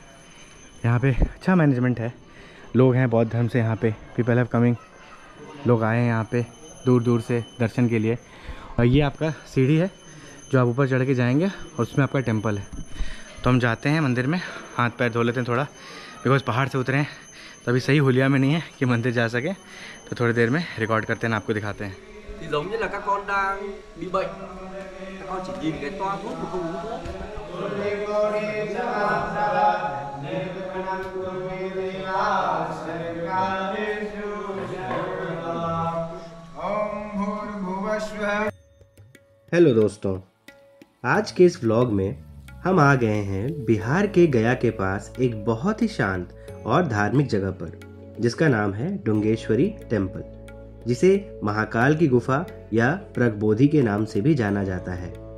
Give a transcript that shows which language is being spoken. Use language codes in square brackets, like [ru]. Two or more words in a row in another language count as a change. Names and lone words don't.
[hi] यहाँ पे अच्छा मैनेजमेंट है, लोग हैं बौद्ध धर्म से, यहाँ पे [en] people have coming, [hi] लोग आए हैं यहाँ पे दूर दूर से दर्शन के लिए। और ये आपका सीढ़ी है जो आप ऊपर चढ़ के जाएंगे और उसमें आपका टेंपल है। तो हम जाते हैं मंदिर में, हाथ पैर धो लेते हैं थोड़ा, बिकॉज पहाड़ से उतरे हैं तो अभी सही हुलिया में नहीं है कि मंदिर जा सके। तो थोड़ी देर में रिकॉर्ड करते हैं, आपको दिखाते हैं। [vi] giống như là các con đang bị bệnh, các con chỉ nhìn cái toa thuốc mà không uống thuốc. [hi] हेलो दोस्तों, आज के इस व्लॉग में हम आ गए हैं बिहार के गया के पास एक बहुत ही शांत और धार्मिक जगह पर, जिसका नाम है ढूंगेश्वरी टेम्पल, जिसे महाकाल की गुफा या प्रगबोधि के नाम से भी जाना जाता है।